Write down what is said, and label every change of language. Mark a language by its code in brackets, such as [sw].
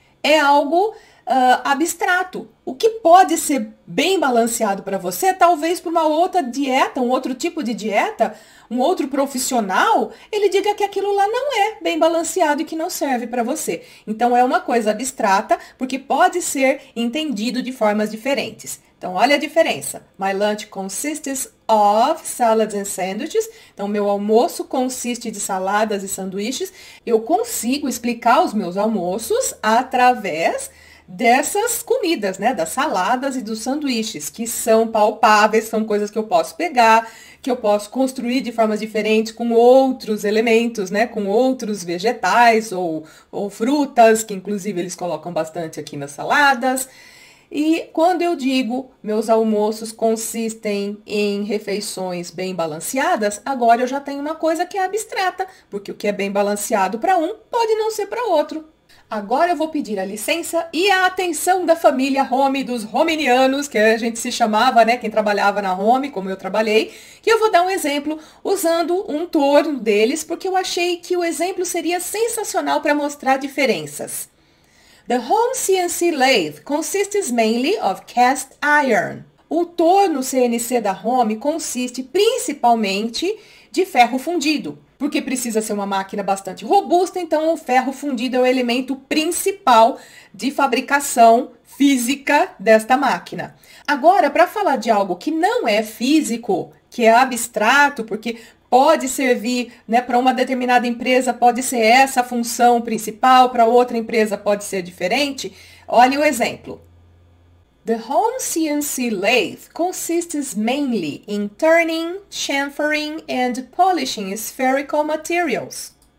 [pt] É algo abstrato. O que pode ser bem balanceado para você, talvez para uma outra dieta, um outro tipo de dieta, um outro profissional, ele diga que aquilo lá não é bem balanceado e que não serve para você. Então, é uma coisa abstrata, porque pode ser entendido de formas diferentes. Então, olha a diferença. [en] My lunch consists of salads and sandwiches. [pt] Então, meu almoço consiste de saladas e sanduíches. Eu consigo explicar os meus almoços através dessas comidas, né, das saladas e dos sanduíches, que são palpáveis, são coisas que eu posso pegar, que eu posso construir de formas diferentes com outros elementos, né, com outros vegetais ou frutas, que inclusive eles colocam bastante aqui nas saladas. E quando eu digo meus almoços consistem em refeições bem balanceadas, agora eu já tenho uma coisa que é abstrata, porque o que é bem balanceado para um pode não ser para outro. Agora eu vou pedir a licença e a atenção da família Home, dos Hominianos, que a gente se chamava, né? Quem trabalhava na Home, como eu trabalhei. Que eu vou dar um exemplo usando um torno deles, porque eu achei que o exemplo seria sensacional para mostrar diferenças. [en] The home CNC lathe consists mainly of cast iron. [pt] O torno CNC da Home consiste principalmente de ferro fundido, porque precisa ser uma máquina bastante robusta, então o ferro fundido é o elemento principal de fabricação física desta máquina. Agora, para falar de algo que não é físico, que é abstrato, porque pode servir, né, para uma determinada empresa, pode ser essa a função principal, para outra empresa pode ser diferente. Olha o exemplo. [en] The home CNC lathe consists mainly in turning, chamfering and polishing spherical materials.